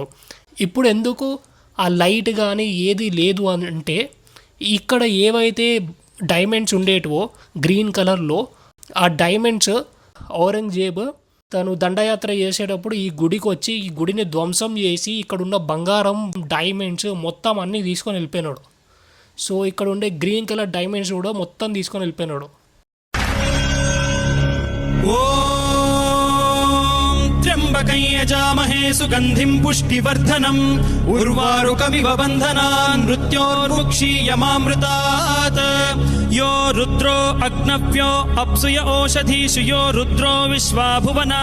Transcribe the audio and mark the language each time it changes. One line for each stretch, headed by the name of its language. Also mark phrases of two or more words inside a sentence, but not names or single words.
Telugu: ఇప్పుడు ఎందుకు ఆ లైట్ కానీ ఏది లేదు అని అంటే ఇక్కడ ఏవైతే డైమండ్స్ ఉండేటివో
English: green colorలో
Telugu: ఆ డైమండ్స్ ఔరంగజేబు తను దండయాత్ర చేసేటప్పుడు ఈ గుడికి వచ్చి ఈ గుడిని ధ్వంసం చేసి ఇక్కడ ఉన్న బంగారం డైమండ్స్ మొత్తం అన్నీ తీసుకొని వెళ్ళిపోయినాడు. సో ఇక్కడ ఉండే
English: green color diamonds
Telugu: కూడా మొత్తం తీసుకొని వెళ్ళిపోయినాడు.
Sanskrit: त्र्यम्बकं यजामहे सुगन्धिं पुष्टिवर्धनम् उर्वारुकमिव बन्धनान् मृत्योर्मुक्षीयमामृतात् यो रुद्रो अग्नव्यो अप्सुय ओषधीषु यो रुद्रो विश्वा भुवना